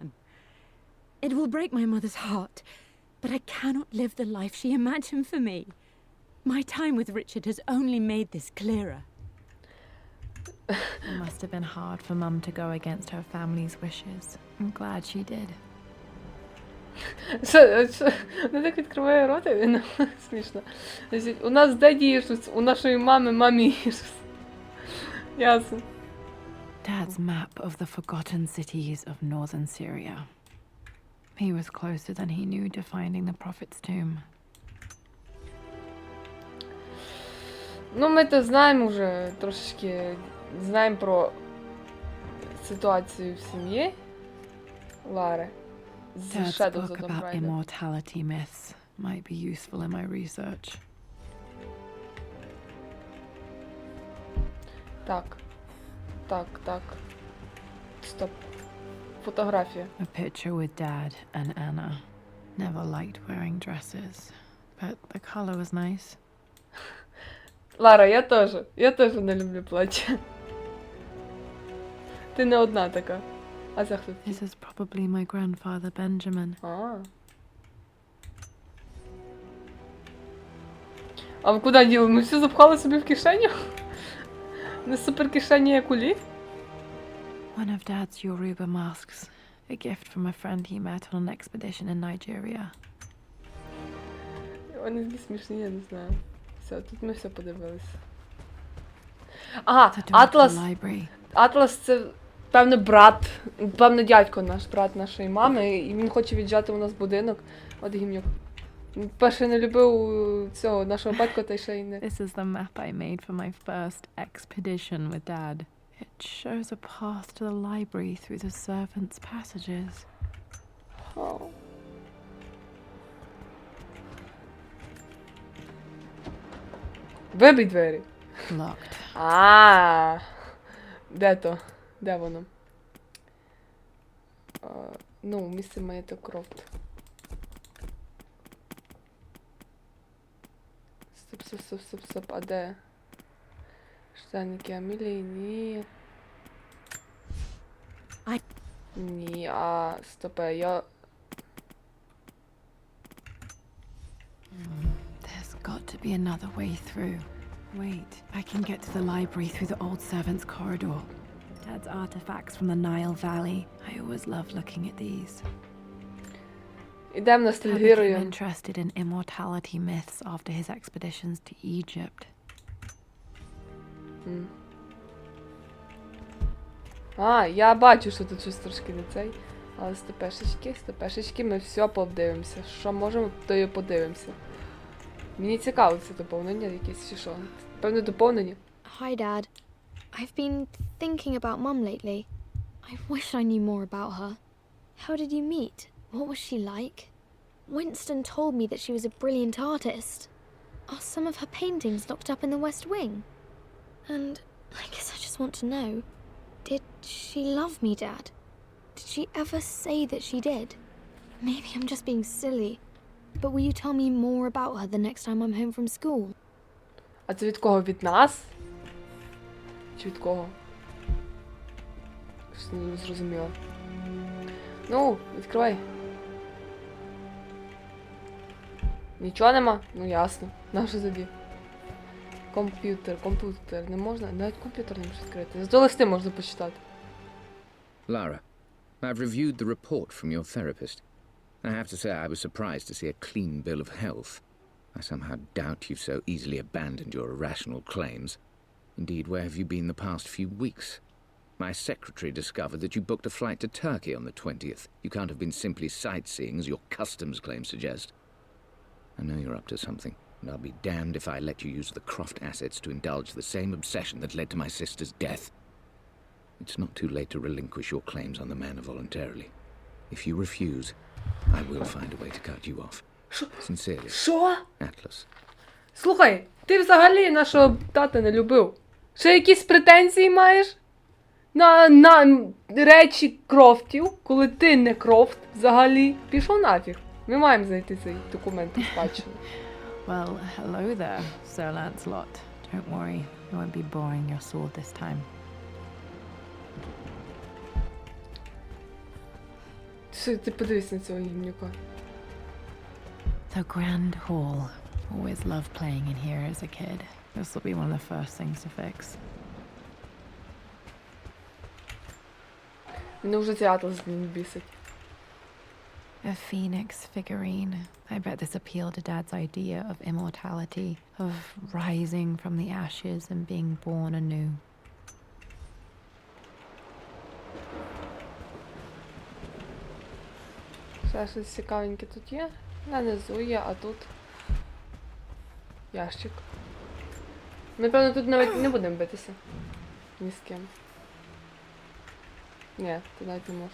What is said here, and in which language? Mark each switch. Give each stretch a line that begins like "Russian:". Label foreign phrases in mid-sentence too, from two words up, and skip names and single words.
English: It will break my mother's heart, but I cannot live the life she imagined for me. My time with Richard has only made this clearer. It must have been hard for Mum to go against her family's wishes. I'm glad she did.
Ukrainian: Що? Вона так відкриває рота, він смішно. Значить, у нас деді Ісус, у нашої мамі Ісус. Ясно.
English: Dad's map of the forgotten cities of northern Syria. He was closer than he knew to finding the prophet's tomb.
Ukrainian: Ну, ми то знаємо вже трошечки, знаємо про ситуацію в сім'ї Лари. З
English: Dad's Shadows book of the about Pride. immortality myths might be useful in my research.
Ukrainian: Так. Стоп. Фотографія.
English: A picture with Dad and Anna. Never liked wearing dresses, but the color was nice.
Ukrainian: Лара, я теж не люблю плаття. Ти не одна така. А це хто?
English: This is probably my grandfather Benjamin.
Ukrainian: А ви куди діли? Ми все запхали собі в кишеню? Не супер кишені, як у Лі?
English: One of Dad's Yoruba masks. A gift from a friend he met on an expedition in Nigeria.
Ukrainian: Вони такі смішні, я не знаю. Все, тут ми все подивилися. Ага,
English: The door to the
Ukrainian: Атлас.
English: library.
Ukrainian: Атлас це, певно, дядько наш, брат нашої мами, і він хоче віджати у нас будинок. От гімнюк. Перше не любив цього нашого батька, та й ще й не.
English: This is the map I made for my first expedition with Dad. It shows a path to the library through the servants' passages.
Ukrainian: Oh. Вибий двері.
English: Locked.
Ukrainian: Де то? Де воно? Ну, місце Маєток, Крофт. Стоп, а де? Штанники Амілії? Ні. Ні, стопе, я...
English: There's got to be another way through. Wait, I can get to the library through the old servants' corridor. Dad's artifacts from the Nile Valley. I always loved looking at these.
Ukrainian: Ідемо
English: Dad became
Ukrainian: ностальгіруємо.
English: interested in immortality myths after his expeditions to Egypt.
Ukrainian: Я бачу, що тут щось трошки не цей. Але стопешечки, ми все подивимося. Що можемо, то і подивимося. Мені цікаво це доповнення якесь чи що. Певне доповнення.
English: Hi, Dad. I've been thinking about Mum lately. I wish I knew more about her. How did you meet? What was she like? Winston told me that she was a brilliant artist. Are some of her paintings locked up in the West Wing? And I guess I just want to know, did she love me, Dad? Did she ever say that she did? Maybe I'm just being silly, but will you tell me more about her the next time I'm home from school?
Ukrainian: А це від кого? Від нас? Чи від кого? Щось не зрозуміло. Ну, відкривай. Нічого нема? Ну ясно. Нащо тоді? Комп'ютер. Не можна? Навіть комп'ютер не може відкрити. Зато листи можна почитати.
English: Lara, I've reviewed the report from your therapist. I have to say I was surprised to see a clean bill of health. I somehow doubt you've so easily abandoned your irrational claims. Indeed, where have you been the past few weeks? My secretary discovered that you booked a flight to Turkey on the 20th. You can't have been simply sightseeing, as your customs claims suggest. I know you're up to something, and I'll be damned if I let you use the Kroft assets to indulge the same obsession that led to my sister's death. It's not too late to relinquish your claims on the manor voluntarily. If you refuse, I will find a way to cut you off. Sincerely,
Ukrainian: Що? Atlas. Слухай, ти взагалі нашого тата не любив. Ще якісь претензії маєш? На речі Крофтів, коли ти не Крофт взагалі. Пішов нафіг. Ми маємо знайти цей документ у спадщину.
English: Well, hello there, Sir Lancelot. Don't worry, I won't be boring your sword this time.
Ukrainian: Ти подивись на цього гімнюка.
English: The Grand Hall. Always loved playing in here as a kid. This will be one of the first things to fix.
Ukrainian: Мене вже цей атлас бісить.
English: A phoenix figurine. I bet this appealed to Dad's idea of immortality, of rising from the ashes and being born anew.
Ukrainian: Ще щось цікавеньке тут є. Нанизу є, а тут ящик. Ми, певно, тут навіть не будемо битися. Ні з ким. Ні, ти навіть не можеш.